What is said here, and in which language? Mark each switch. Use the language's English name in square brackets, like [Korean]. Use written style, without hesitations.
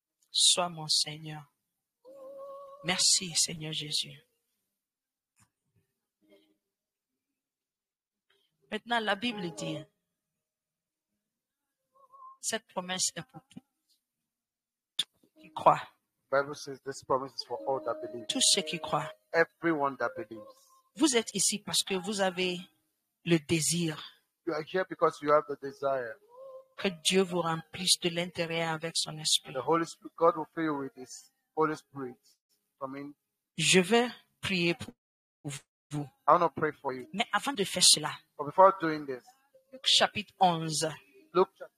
[French] Sois mon Seigneur. Merci, Seigneur Jésus. Maintenant, la Bible dit, cette promesse est pour tous qui croient. [English] Bible says this promise is for all that believe. [French] Tous ceux qui croient. [English] Everyone that believes. [French] Vous êtes ici parce que vous avez le désir. [English] You are here because you have the desire. [French] Que Dieu vous remplisse de l'intérieur avec son esprit. [English] The Holy Spirit, God will fill you with His Holy Spirit. [French] Je vais prier pour vous. [English] I want to pray for you. [French] Mais avant de faire cela, [English] but before doing this, [French] Luc chapitre 11, [English] Luke